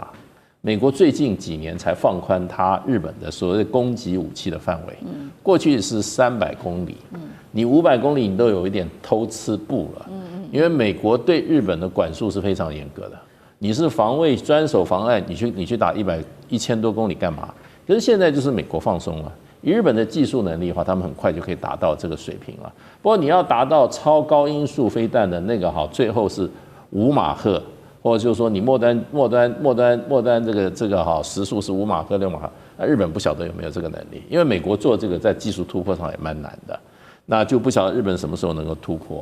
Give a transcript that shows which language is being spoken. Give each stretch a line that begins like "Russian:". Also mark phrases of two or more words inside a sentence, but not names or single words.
Chinese: 美國最近幾年才放寬它日本的所謂攻擊武器的範圍，過去是300公里，你500公里你都有一點偷吃步了，因為美國對日本的管束是非常嚴格的，你是防衛專守防禦，你去打1000多公里幹嘛？可是現在就是美國放鬆了，以日本的技術能力的話，他們很快就可以達到這個水平了。不過你要達到超高音速飛彈的那個最後是5馬赫。或者就是說你末端這個時速是5馬赫6馬赫，那日本不曉得有沒有這個能力，因為美國做這個在技術突破上也蠻難的，那就不曉得日本什麼時候能夠突破。